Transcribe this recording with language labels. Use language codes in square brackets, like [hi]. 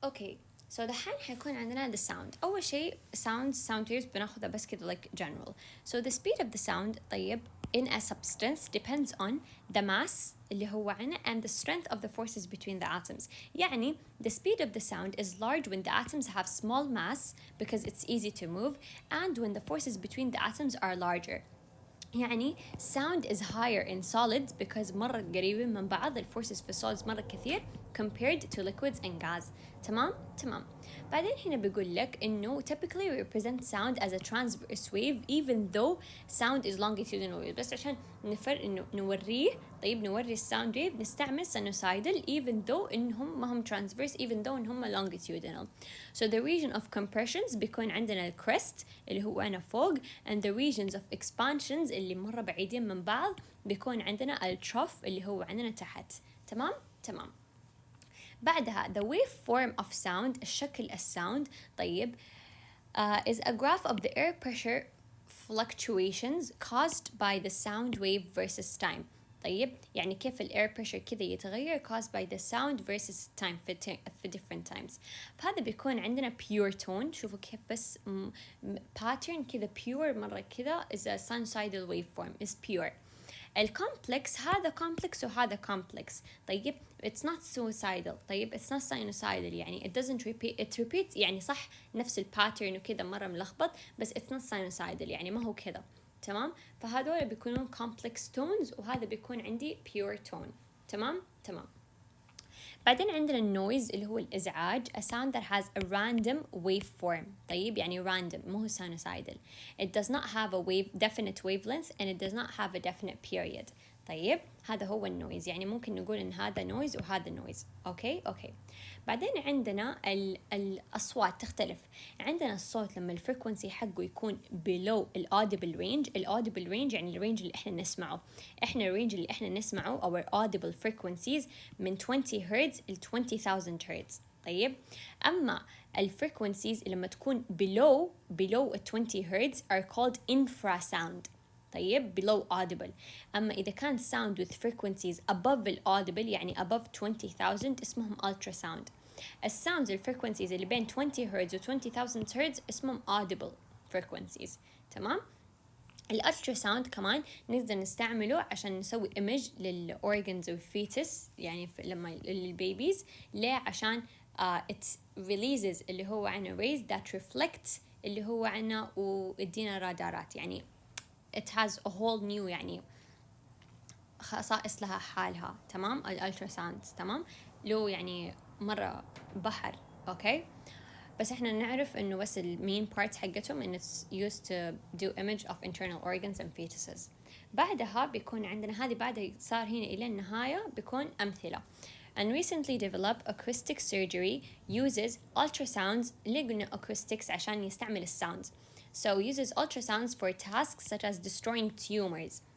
[ar] اوكي so دحين حيكون عندنا [en] the sound. [ar] أول شيء [en] sound waves [ar] بناخذها بس كده [en] like general. So the speed of the sound طيب in a substance depends on the mass [ar] اللي هو عنا [en] and the strength of the forces between the atoms. يعني the speed of the sound is large when the atoms have small mass because it's easy to move and when the forces between the atoms are larger. يعني sound is higher in solids because [ar] مرة قريبين من بعض الفورسز في [en] solids [ar] مرة كثير [en] compared to liquids and gas. تمام؟ [ar] بعدين هنا بيقول لك إنه [en] typically we represent sound as a transverse wave even though sound is longitudinal wave. بس عشان إنه نوري الساوند ويف نستعمل sinusoidal even though إنهم ما هم transverse even though إنهم longitudinal. So the region of compressions [ar] بيكون عندنا crest اللي هو أنا فوق [en] and the regions of expansions [ar] اللي مرة بعيدين من بعض بيكون عندنا التروف اللي هو عندنا تحت. تمام. [en] بعدها the waveform of sound [ar] الشكل الساوند [en] طيب is a graph of the air pressure fluctuations caused by the sound wave versus time. [ar] طيب يعني كيف الاير بريشر كذا يتغير [en] caused by the sound versus time [ar] في [en] different times. [ar] فهذا بيكون عندنا pure tone. شوفوا كيف بس [en] pattern كذا pure مرة كذا is a sinusoidal waveform is pure. [ar] الكومبلكس هذا كومبلكس وهذا كومبلكس. [en] طيب it's not suicidal. [ar] طيب [en] it's not sinusoidal [ar] يعني [en] it doesn't repeat it repeats [ar] يعني صح نفس الباترن وكذا مرة ملخبط بس it's not sinusoidal يعني ما هو كذا. تمام. فهذول بيكونون [en] complex tones [ar] وهذا بيكون عندي [en] pure tone. [ar] تمام. بعدين عندنا النويز اللي هو الإزعاج [en] a sound that has a random waveform. [ar] طيب يعني random مو هو sinusoidal. [en] It does not have a definite wavelength and it does not have a definite period. [ar] طيب هذا هو النويز يعني ممكن نقول إن هذا نويز وهذا نويز. أوكي. بعدين عندنا الأصوات تختلف. عندنا الصوت لما الفريكونسي حقه يكون below الaudible range يعني الرينج اللي إحنا نسمعه. الرينج اللي إحنا نسمعه [en] our audible frequencies [ar] من 20 هرتز ل 20,000 هرتز. طيب أما الفريكونسيز لما تكون below 20 هرتز [en] are called infrasound. [ar] طيب below audible. أما إذا كان [en] sound with frequencies above audible [ar] يعني above 20,000 اسمهم ultrasound. الساوندز الفريكونسيز اللي بين 20 هرتز و 20,000 هرتز اسمهم [en] audible frequencies. [ar] تمام. الالتراساوند كمان نقدر نستعمله عشان نسوي ايمج للأورجنز والفيتس يعني لما للبيبيز. ليه؟ عشان [en] it releases [ar] اللي هو عنا [en] rays that reflect [ar] اللي هو عنا ويدينا رادارات يعني [en] it has a whole new [ar] يعني خصائص لها حالها. تمام. الالتراساوندز تمام له يعني مرة بحر. اوكي بس احنا نعرف انه بس المين بارتس حقتهم ان [en] it's used to do image of internal organs and fetuses. [ar] بعدها بيكون عندنا هذه بعد صار هنا الى النهاية بيكون امثلة. [en] And recently developed acoustic surgery uses ultrasounds. [ar] ليه قلنا acoustics؟ عشان يستعمل الساوندز. [en] So uses ultrasounds for tasks such as destroying tumors.